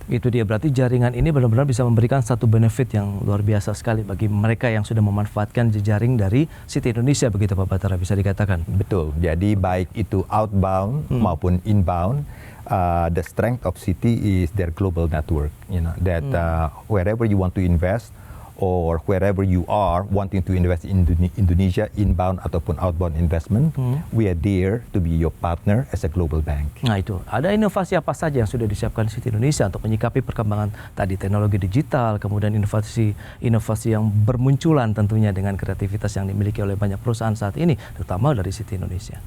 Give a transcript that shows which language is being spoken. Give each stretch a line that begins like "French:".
Indonesian: Itu dia, berarti jaringan ini benar-benar bisa memberikan satu benefit yang luar biasa sekali bagi mereka yang sudah memanfaatkan jejaring dari Citi Indonesia, begitu Pak Batara, bisa dikatakan? Betul, jadi baik itu outbound maupun inbound,
English: the strength of Citi is their global network, that wherever you want to invest, or wherever you are wanting to invest in Indonesia, inbound ataupun outbound investment, we are there to be your partner as a global bank.
Indonesian: Nah itu, ada inovasi apa saja yang sudah disiapkan Citi Indonesia untuk menyikapi perkembangan tadi teknologi digital, kemudian inovasi yang bermunculan tentunya dengan kreativitas yang dimiliki oleh banyak perusahaan saat ini, terutama dari Citi Indonesia.